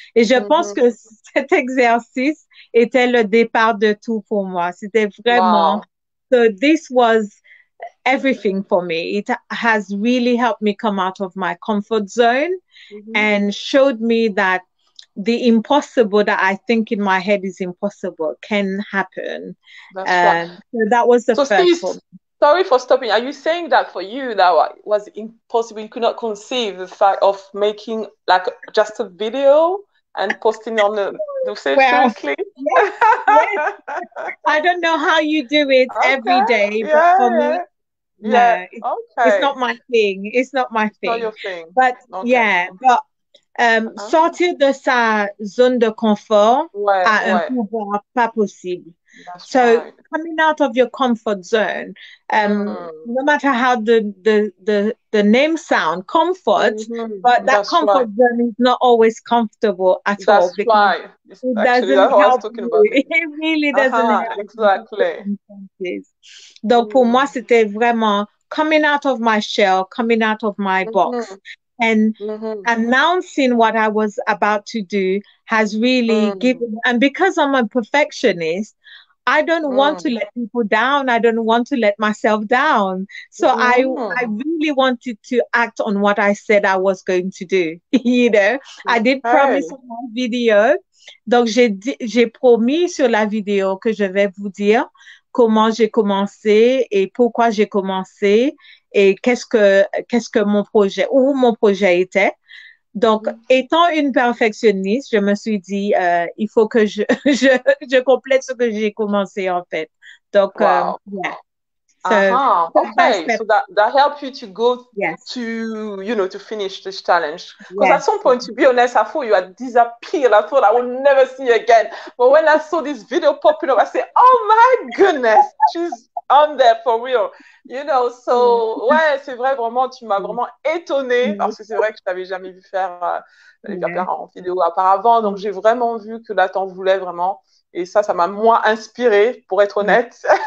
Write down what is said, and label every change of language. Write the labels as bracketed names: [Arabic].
[French] Et je pense que cet exercice était le départ de tout pour moi. C'était vraiment, [English] so this was everything for me. It has really helped me come out of my comfort zone and showed me that the impossible that I think in my head is impossible can happen. That's right. So that was the first one. Sorry for stopping. Are you saying that for you that was impossible? You could not conceive the fact of making like just a video and posting on the seriously? Yes. I don't know how you do it every day, but for me, no, it's not my thing. It's not my thing. Not your thing. But but [French] sortir de sa zone de confort a un pouvoir pas possible. [English] So coming out of your comfort zone, no matter how the name sound, comfort, but that comfort zone is not always comfortable at all because it doesn't help you. It really doesn't help. Exactly. [French] Donc pour moi, c'était vraiment [English] coming out of my shell, coming out of my box. And announcing what I was about to do has really given, and because I'm a perfectionist, I don't want to let people down. I don't want to let myself down. So I really wanted to act on what I said I was going to do. You know, I did promise on my video. [French] Donc, j'ai promis sur la vidéo que je vais vous dire comment j'ai commencé et pourquoi j'ai commencé et qu'est-ce que mon projet, où mon projet était. Donc, étant une perfectionniste, je me suis dit, il faut que je complète ce que j'ai commencé en fait. Donc, yeah. [English] So, okay, so that helped you to go to, you know, to finish this challenge. Because at some point, to be honest, I thought you had disappeared. I thought I would never see you again. But when I saw this video popping up, I said, oh my goodness, she's on there for real. You know, so, [French] ouais, c'est vrai, vraiment, tu m'as vraiment étonnée parce que c'est vrai que je t'avais jamais vu faire en vidéo auparavant. Donc, j'ai vraiment vu que là, t'en voulais vraiment. Et ça m'a moins inspirée, pour être honnête.